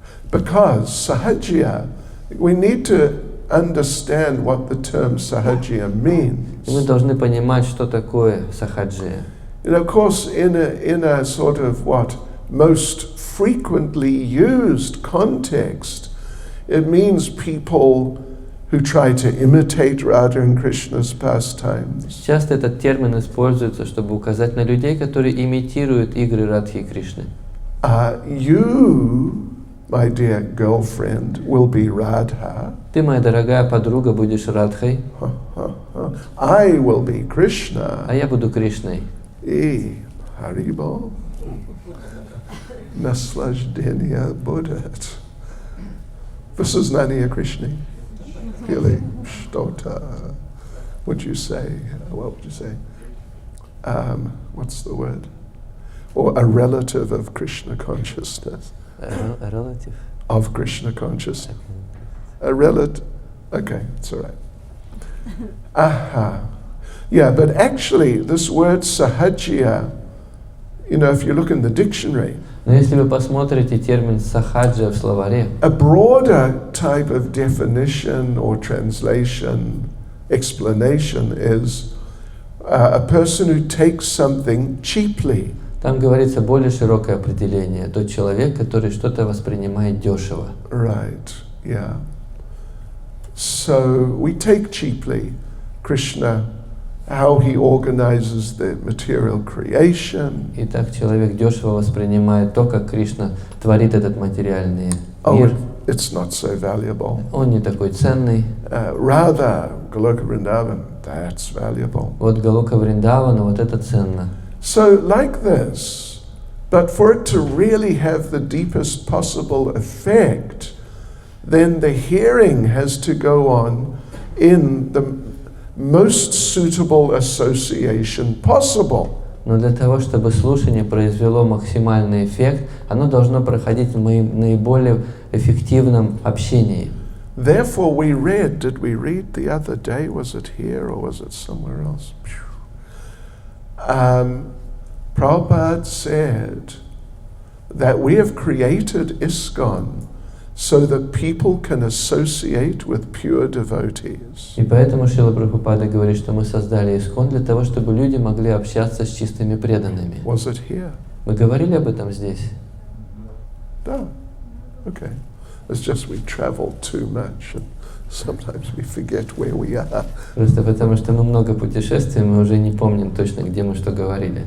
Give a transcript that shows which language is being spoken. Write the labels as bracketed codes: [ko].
[en] Because sahajya, we need to understand what the term sahajya means. [ru] И мы должны понимать, что такое сахаджия. [en] And of course, in a sort of most frequently used context, it means people who try to imitate Radha and Krishna's pastimes. [ru] Часто этот термин используется, чтобы указать на людей, которые имитируют игры Радхи и Кришны. [en] You, my dear girlfriend, will be Radha. [ru] Ты, моя дорогая подруга, будешь Радхой. [en] I will be Krishna. [ru] А я буду Кришной. И Харибол. Наслаждение будет. Высознание Кришны. Или что-то. [en] Would you say? What would you say? What's the word? or a relative of Krishna consciousness. Relative. Of Krishna consciousness. A relative. Okay, it's all right. Aha. Yeah, but actually, this word sahajya, if you look in the dictionary, [ru] Но если вы посмотрите термин сахаджа в словаре, [en] a broader type of definition or translation, explanation is a person who takes something cheaply. [ru] там говорится более широкое определение. Тот человек, который что-то воспринимает дешево. [en] Right, yeah. So we take cheaply Krishna, how he organizes the material creation. [ru] Итак, человек дешево воспринимает то, как Кришна творит этот материальный [en] Oh, [ru] мир. [en] it's not so valuable. [ru] Он не такой ценный. [en] Rather, Goloka Vrindavan, that's valuable. [ru] Вот Галока Вриндавана, вот это ценно. [en] So like this, but for it to really have the deepest possible effect, then the hearing has to go on in the most suitable association possible. [ru] Но для того, чтобы слушание произвело максимальный эффект, оно должно проходить в наиболее эффективном общении. [en] Therefore did we read the other day, was it here or was it somewhere else? Prabhupada said that we have created ISKCON so that people can associate with pure devotees. [ru] И поэтому Шрила Прабхупада говорит, что мы создали Искон для того, чтобы люди могли общаться с чистыми преданными. [en] Was it here? [ru] Мы говорили об этом здесь? [en] No. Okay. It's just we travel too much and sometimes we forget where we are. [ru] Просто потому, что мы много путешествуем, мы уже не помним точно, где мы что говорили.